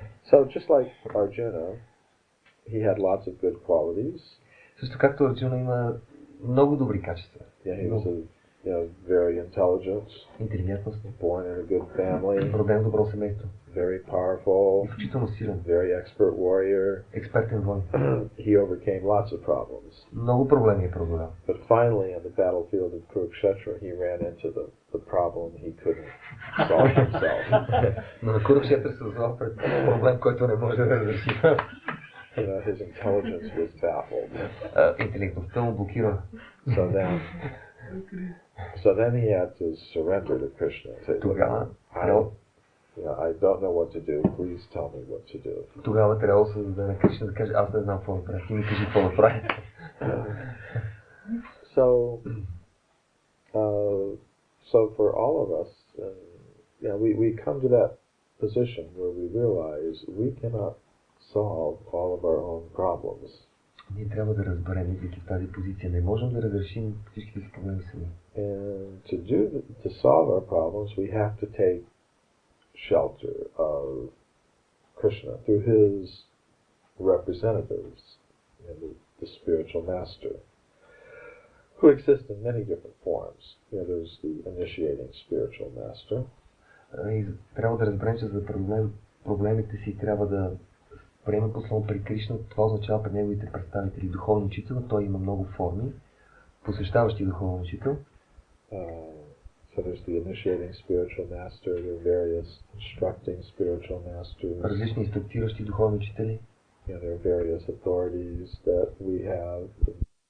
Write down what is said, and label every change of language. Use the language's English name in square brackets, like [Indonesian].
[English] So just like Arjuna, he had lots of good qualities. [Bulgarian] Също както Арджуна има много добри качества. [English] Yeah, he was very intelligent. [Bulgarian] Интелигентност. [English] Born in a good family. [Bulgarian] Роден в добро семейство. [English] Very powerful. [Bulgarian] Изключително силен. [English] Very expert warrior. [Bulgarian] Експертен воин. [English] He overcame lots of problems. [Bulgarian] Много проблеми е преодолял. [English] But finally, on the battlefield of Kurukshetra, he ran into the problem he couldn't solve himself. [Bulgarian] Но на Курукшетра се озовал пред проблем, който не може да разреши. [English] His intelligence was baffled. [Bulgarian] Интелектността му блокира. [English] So then he had to surrender to Krishna. [Bulgarian] Тогава [English] I don't know what to do. Please tell me what to do. [Bulgarian] Тогава трябва да се даде на Кришна да каже, аз не знам какво да правя. Ти ми кажи какво да правя. [English] So for all of us, we come to that position where we realize we cannot solve all of our own problems. [Bulgarian] Ние трябва да разберем, идвайки в тази позиция, не можем да разрешим всичките си проблеми сами. [English] And to solve our problems, we have to take shelter of Krishna, through his representatives, the spiritual master, who exist in many different forms. There's the initiating spiritual master. [Bulgarian] И трябва да разберем, че за да преодолеем проблемите си трябва да приемем послон при Кришна. Това означава пред неговите представители духовен учител. Той има много форми, посвещаващи духовен учител. [English] So there's the initiating spiritual master, there are various instructing spiritual masters. [Bulgarian] Различни инструктиращи духовни учители. [English] There are various authorities that we have in